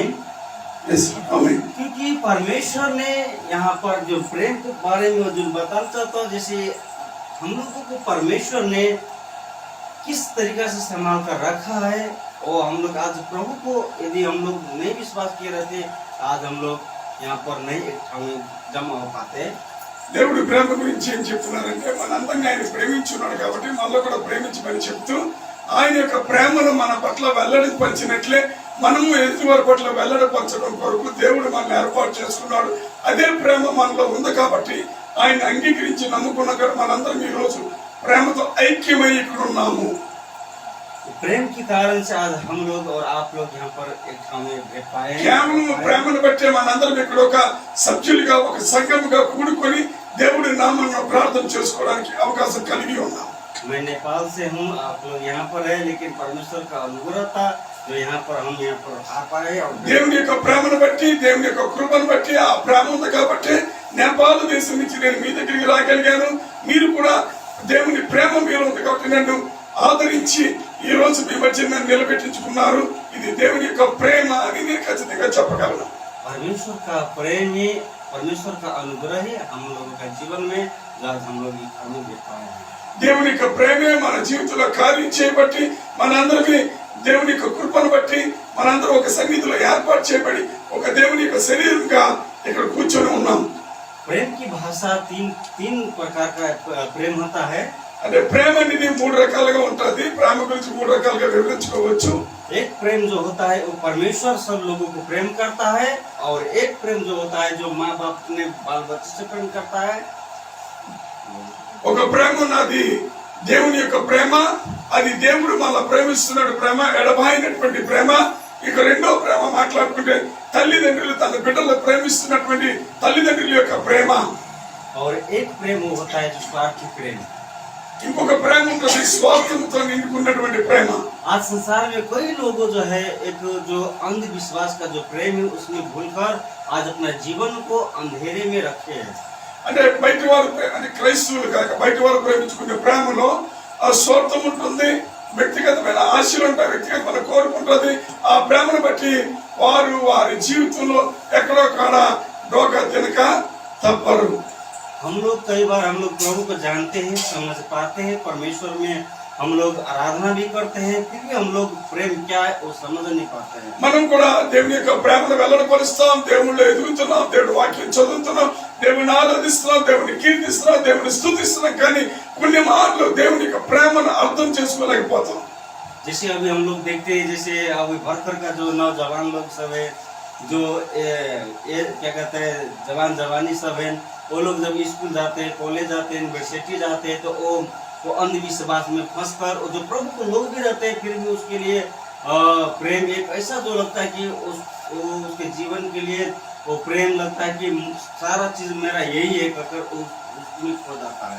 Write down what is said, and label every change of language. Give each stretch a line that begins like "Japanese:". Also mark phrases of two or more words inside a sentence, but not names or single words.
Hindi: क्योंकि परमेश्वर ने यहाँ पर जो प्रेम के बारे में जो बताना चाहता हूँ, जैसे हम लोगों को परमेश्वर ने किस तरीके से संभाल कर रखा है, और हम लोग आज प्रभु को यदि हम लोग नहीं विश्वास किए रहते आज हम लोग यहाँ पर नहीं एक जमा हो पाते.
Telugu: దేవుడు ప్రేమ గురించి ఏం చెప్తున్నారంటే, మనందరినీ ఆయన ప్రేమించున్నాడు కాబట్టి మనలో కూడా ప్రేమించమని చెప్తూ, ఆయన యొక్క ప్రేమను మన పట్ల వెల్లడి పంచినట్లే మనము ఎదుటివారి పట్ల వెల్లడిపరచడం కొరకు దేవుడు మనల్ని ఏర్పాటు చేసుకున్నాడు. అదే ప్రేమ మనలో ఉంది కాబట్టి ఆయన అంగీకరించి నమ్ముకున్న మనందరం ఈ రోజు ప్రేమతో ఐక్యమై ఇక్కడ ఉన్నాము.
Hindi: प्रेम के कारण से आज हम लोग और आप लोग यहाँ पर एक ठाव में बैठ पाए हैं।
Telugu: కేవలం ప్రేమను బట్టే మనందరం ఇక్కడ ఒక సభ్యులుగా ఒక సంఘముగా కూడుకొని దేవుడి నామమును ప్రార్థన చేసుకోవడానికి అవకాశం కలిగి ఉన్నాం.
Hindi: मैं नेपाल से हूँ, आप लोग यहाँ पर है, लेकिन परमेश्वर का अनुग्रह था जो यहाँ पर हम यहाँ पर आ पाए। और
Telugu: దేవుని యొక్క ప్రేమను బట్టి దేవుని యొక్క కృపను బట్టి ఆ ప్రేమ ఉంది కాబట్టి నేపాల్ దేశం నుంచి నేను మీ దగ్గరికి రాగలిగాను. మీరు కూడా దేవుని ప్రేమ మీరు ఉంది కాబట్టి నన్ను ఆదరించి ఈ రోజు మీ మధ్య నన్ను నిలబెట్టించుకున్నారు. ఇది దేవుని యొక్క ప్రేమ అని నేను ఖచ్చితంగా చెప్పగలను.
Hindi: परमेश्वर का प्रेम ही, परमेश्वर का अनुग्रह ही हम लोगों का जीवन में जो आज हम लोग इस ठाव में बैठ पाए हैं।
Telugu: దేవుని యొక్క ప్రేమే మన జీవితంలో కార్యం చేయబట్టి మనందరికీ దేవుని యొక్క కృపను బట్టి మనందరం ఒక సన్నిధిలో ఏర్పాటు చేయబడి ఒక దేవుని యొక్క శరీరంగా ఇక్కడ కూర్చొని ఉన్నాం.
Hindi: प्रेम की भाषा तीन प्रकार का प्रेम होता है।
Telugu: అంటే ప్రేమ అనేది మూడు రకాలుగా ఉంటుంది. ప్రేమ గురించి మూడు రకాలుగా వివరించుకోవచ్చు.
Hindi: एक प्रेम जो होता है वो परमेश्वर सब लोगों को प्रेम करता है, और एक प्रेम जो होता है जो माँ बाप ने बाल बच्चे से प्रेम करता है।
Telugu: ఒక ప్రేమ ఉన్నది దేవుని యొక్క ప్రేమ, అది దేవుడు మనల్ని ప్రేమిస్తున్నాడు ప్రేమ, ఎడబాయినటువంటి ప్రేమ. ఇక రెండో ప్రేమ మాట్లాడుకుంటే తల్లిదండ్రులు తన బిడ్డలను ప్రేమిస్తున్నటువంటి తల్లిదండ్రుల యొక్క ప్రేమ.
Hindi: और एक प्रेम वो होता है जो स्वार्थी प्रेम।
Telugu: ఇంకొక ప్రేమ ఉంటుంది స్వార్థంతో నిండుకున్నటువంటి ప్రేమ.
Hindi: आज संसार में कई लोगों जो है एक जो अंधविश्वास का जो प्रेम है उसमें भूलकर आज अपना जीवन को अंधेरे में रखे हैं।
Telugu: అంటే బయట వారు అంటే క్రైస్తవులు కాక బయట వారు ప్రేమించుకునే ప్రేమలో ఆ స్వార్థం ఉంటుంది, వ్యక్తిగతమైన ఆశలు ఉంటాయి, వ్యక్తిగతమైన కోరిక ఉంటుంది. ఆ ప్రేమను బట్టి వారు వారి జీవితంలో ఎక్కడో కాడ డోకా తినక తప్పరు.
Hindi: हम लोग कई बार हम लोग प्रभु को जानते हैं, समझ पाते हैं, परमेश्वर में हम लोग आराधना भी करते हैं, फिर भी हम लोग प्रेम क्या है वो समझ नहीं पाते हैं।
Telugu: మనం కూడా దేవుని యొక్క ప్రేమను వెల్లడిపరుస్తాం, దేవుళ్ళు ఎదుగుతున్నాం, దేవుడి వాక్యం చదువుతున్నాం, దేవుని ఆరాధిస్తున్నాం, దేవుని కీర్తిస్తున్నాం, దేవుని స్తుతిస్తున్నాం, కానీ కొన్ని మార్లు దేవుని యొక్క ప్రేమను అర్థం చేసుకోలేకపోతాం.
Hindi: जैसे अभी हम लोग देखते हैं, जैसे अभी भरकर का जो नौजवान लोग सब है, जो क्या कहते हैं जवान जवानी सब है, वो लोग जब स्कूल जाते हैं, कॉलेज जाते हैं, यूनिवर्सिटी जाते हैं, तो वो अंधविश्वास में फंस कर, और जो प्रभु को लोग भी रहते हैं फिर भी उसके लिए प्रेम एक ऐसा जो लगता है कि उसके जीवन के लिए वो प्रेम लगता है कि सारा चीज मेरा यही है, अगर उसमें खो जाता है।